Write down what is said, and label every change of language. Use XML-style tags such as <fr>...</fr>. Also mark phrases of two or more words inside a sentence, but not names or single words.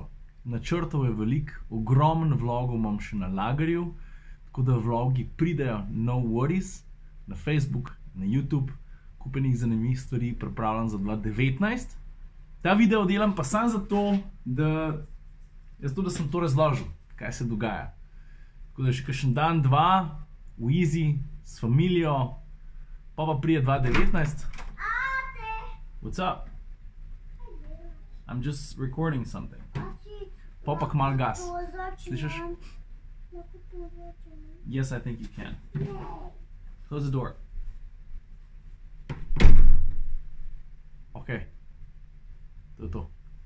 <sl>Načrtov je veliko, ogromen vlogov imam še na lagerju, tako da vlogi pridejo,</sl> <en>no worries,</en> <sl>na Facebook, na YouTube, kupenih zanimivih stvari pripravljam za 2019. Ta video delam pa samo zato, da sem to razložil, kaj se dogaja. Tako da še kakšen dan, dva, v easy, s familijo, pa prije 2019.</sl> <en>What's up? I'm just recording something.</en> <sl>Pa kmal gas. Slišiš?</sl> <en>Yes, I think you can. Close the door. Okay.</en> <sl>To je to.</sl>